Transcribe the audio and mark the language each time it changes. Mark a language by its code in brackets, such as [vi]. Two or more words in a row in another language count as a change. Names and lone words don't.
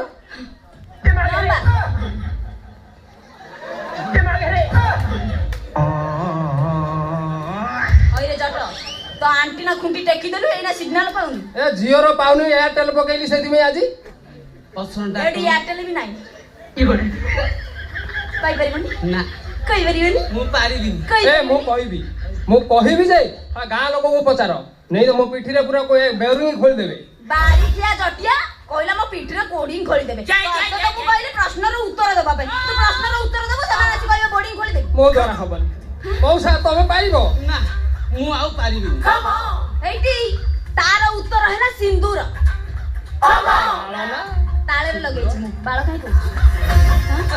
[or] ଲମ୍ବା ହଇରେ ଜଟ ତ ଆଣ୍ଟିନା ଖୁଣ୍ଟି ଟେକି ଦେଲୁ ଏଇନା ସିଗ୍ନାଲ ପାଉନି ଏ ଝିଅର ପାଉନି ଏୟାରଟେଲ ପକେଇଲି ସେଥିପାଇଁ ଆଜି ପସନ୍ଦଟା ଏଠି ଏୟାରଟେଲ ବି ନାହିଁ ପାଇପାରିବନି ନା କହିପାରିବନି ମୁଁ ପାରିବିନି ଏ ମୁଁ କହିବି ଯେ ଗାଁ ଲୋକଙ୍କୁ ପଚାର [hi] नहीं तो [or] ମୋ ପିଠି ରେ ପୂରା କୋଇ ବେରିଂ ଖୋଲ ଦେବେ ବାରିଖିଆ ଜଟିଆ କହିଲା ମୋ ପିଠିରେ କୋଡିଂ ଖୋଳିଦେବେ ତତେ ତ ମୁଁ କହିଲି ପ୍ରଶ୍ନର ଉତ୍ତର ଦେବା ପାଇଁ ତୁ ପ୍ରଶ୍ନର ଉତ୍ତର ଦେବୁ ସେମାନେ ଆସି କହିବେ ବୋର୍ଡିଂ ଖୋଳିଦେବେ ମୋ ଦ୍ୱାରା ହବନି ମଉସା ତମେ ପାଇବ ନା ମୁଁ ଆଉ ପାରିବିନି ଏଇଠି ତାର ଉତ୍ତର ହେଲା ସିନ୍ଦୁର ତାଳରେ ଲଗେଇଛି ମୁଁ ବାଳ କାହିଁ କହୁଛୁ